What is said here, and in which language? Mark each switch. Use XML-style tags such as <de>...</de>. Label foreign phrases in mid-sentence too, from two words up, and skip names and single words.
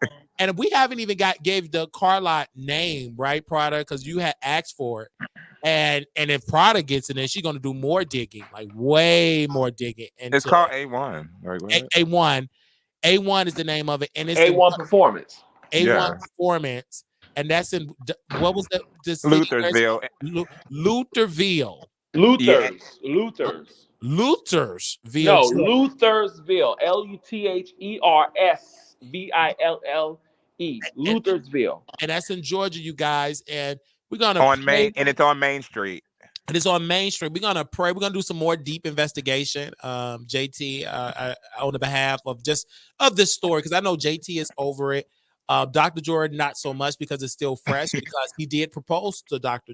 <en>And we haven't even gave the car lot name, right, Prada, because you had asked for it. And if Prada gets in there, she's gonna do more digging, like way more digging. It's called A1. A1 is the name of it, and it's A1 Performance. A1 Performance, and that's in what was the Luthersville. Luthersville. Luthersville. No, Luthersville. LUTHERSVILLE. Luthersville. And that's in Georgia, you guys. And we're gonna on Main, and it's on Main Street. It is on Main Street. We're gonna pray. We're gonna do some more deep investigation, JT, on the behalf of this story, because I know JT is over it. Dr. Jordan, not so much, because it's still fresh, because he did propose to Dr.</en>